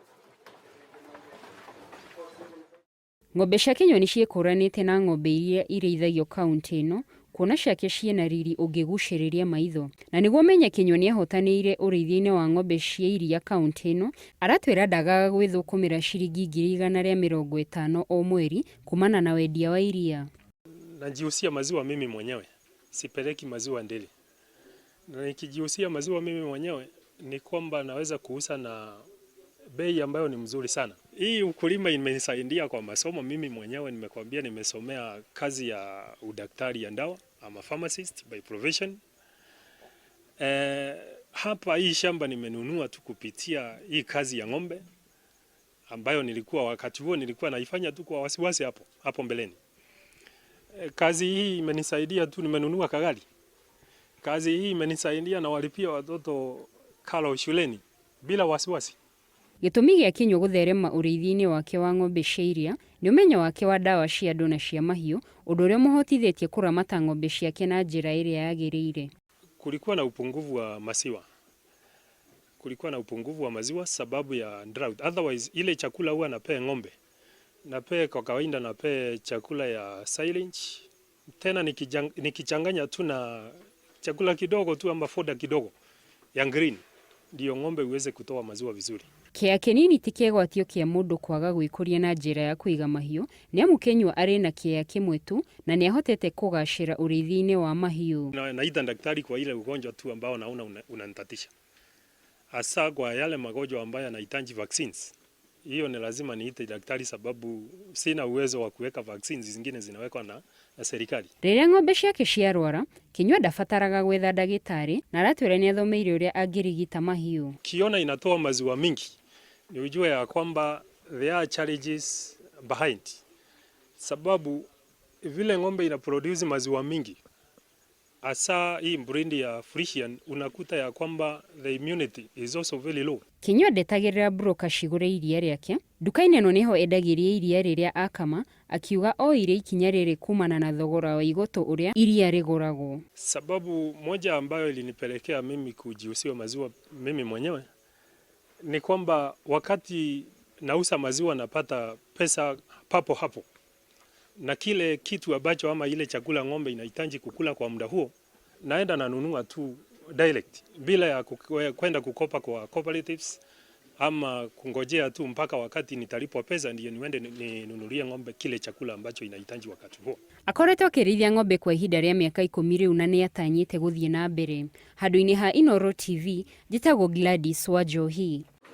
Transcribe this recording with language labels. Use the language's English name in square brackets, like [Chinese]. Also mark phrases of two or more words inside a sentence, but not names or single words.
[Kikuyu] Ng'ombe cia Kinyua nĩ ciĩkũranĩte na ng'ombe iria irĩithagio kaunti ĩno, kuona ciake ciĩna riri ũngĩgucĩrĩria maitho. Na nĩguo menye Kinyua nĩ ahotanĩire ũrĩithia-inĩ wa ng'ombe cia iria kaunti ĩno, aratwĩra ndagaga gwĩthũkũmĩra ciringi 150 o mweri kumana na wendia wa iria. [Swahili] Najiusia maziwa mimi mwenyewe, sipeleki maziwa ndeli. Na nikijiusia maziwa mimi mwenyewe ni kwamba naweza kuuza na bei ambayo ni mzuri sana. Hii ukulima imenisaidia kwa masomo. Mimi mwenyewe nimekwambia nimesomea kazi ya udaktari ya ndawa. [English] I'm a pharmacist by profession. [Swahili] Hapa hii shamba nimenunua tu kupitia hii kazi ya ng'ombe ambayo nilikuwa wakati huo nilikuwa naifanya tu kwa wasiwasi hapo mbeleni. Kazi hii imenisaidia tu, nimenunua kagari. Kazi hii imenisaidia na walipia watoto karo shuleni bila wasiwasi. [Kikuyu] Gĩtũmi gĩa Kinyua gũtherema ũrĩithia-inĩ wake wa ng'ombe cia iria nĩ ũmenyo wake wa ndawa cia andũ na cia mahiũ, ũndũ ũrĩa mũhotithĩtie kũramata ng'ombe ciake na njĩra ĩrĩa yagĩrĩire. [Swahili] Kulikuwa na upungufu wa maziwa. Kulikuwa na upungufu wa maziwa sababu ya drought. Otherwise ile chakula huwa napea ng'ombe. Napea kwa kawaida napea chakula ya silage. Tena nikichanganya tu na chakula kidogo tu ama foda kidogo ya green. Ndio ng'ombe uweze kutoa maziwa vizuri. [Kikuyu] Kĩea kĩnini ti kĩgwatio kĩa mũndũ kwaga gwĩkũria na njĩra ya kũiga mahiũ, nĩ amu Kinyua arĩ na kĩea kĩmwe tu na nĩ ahotete kũgacĩra ũrĩithia-inĩ wa mahiũ. [Swahili] Naita daktari kwa ile ugonjwa tu ambao naona unanitatisha. Hasa kwa yale magonjwa ambayo yanahitaji vaccines. Hiyo ni lazima niite daktari sababu sina uwezo wa kuweka vaccines zingine zinawekwa na serikali. [Kikuyu] Rĩrĩa ng'ombe ciake ciarwara, Kinyua ndabataraga gwetha ndagĩtarĩ na aratwĩra nĩ athomeire ũrĩa angĩrigita mahiũ. [Swahili] Kiona inatoa maziwa mingi, ni ujue ya kwamba [English] there are challenges behind. [Swahili] Sababu vile ng'ombe ina produce maziwa mingi, hasa hii breed ya Friesian, unakuta ya kwamba [English] the immunity is also very low. [Kikuyu] Kinyua ndetagĩrĩra broker cigũre iria rĩake. Nduka-inĩ ĩno nĩho endagĩria iria rĩrĩa akama, akiuga oire ikinya rĩrĩ kumana na thogora wa igũtũ ũrĩa iria rĩgũragwo. [Swahili] Sababu moja ambayo ilinipelekea mimi kujiusia maziwa mimi mwenyewe ni kwamba wakati nauza maziwa napata pesa papo hapo. Na kile kitu ambacho ama ile chakula ng'ombe inahitaji kukula kwa muda huo, naenda nanunua tu direct bila ya kwenda kukopa kwa cooperatives ama kungojea tu mpaka wakati nitalipwa pesa ndio niende ninunulie ng'ombe kile chakula ambacho inahitaji wakati huo. [Kikuyu] Akoretwo akĩrĩithia ng'ombe kwa ihinda rĩa mĩaka 10 rĩu na nĩ atanyĩte gũthiĩ na mbere. Handũ-inĩ ha Inooro TV, njĩtagwo Gladys Wanjohi.